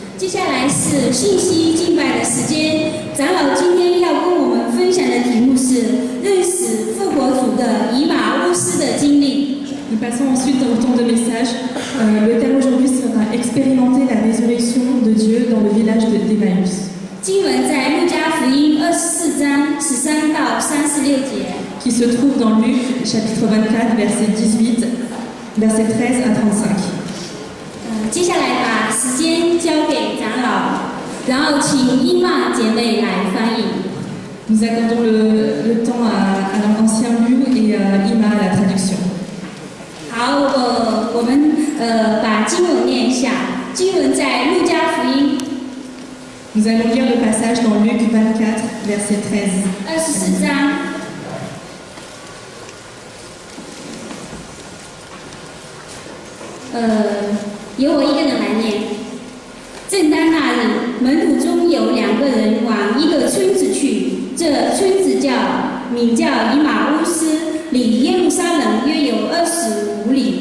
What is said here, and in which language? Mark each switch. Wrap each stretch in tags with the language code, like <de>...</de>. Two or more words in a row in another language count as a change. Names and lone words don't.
<zh>下来是信息敬拜的时间，长老今天要跟我们分享的题目是认识复活主的以马乌斯的经历。</zh> <fr>Nous passons ensuite au temps de message. Le thème aujourd'hui sera expérimenter la résurrection de Dieu dans le village d'Emmaüs.</fr> <zh>经文在路加福音24章13到36节，</zh> <fr>qui se trouve dans Luc chapitre 24 verset 18, verset 13 à 35.</fr> <zh>接下来把时间交给长老，然后请伊玛姐妹来翻译。</zh> <fr>Nous accordons le temps à l'ancien Lu et à Ima à la traduction.</fr> <zh>好，我们把经文念一下。经文在路加福音</zh> <fr>Nous allons lire le passage dans Luc 24 verset 13.</fr> <zh>24 章。由我一个人来念。正当那日，门徒中有2个人往一个村子去，这村子名叫以马乌斯，离耶路撒冷约有25里。</zh>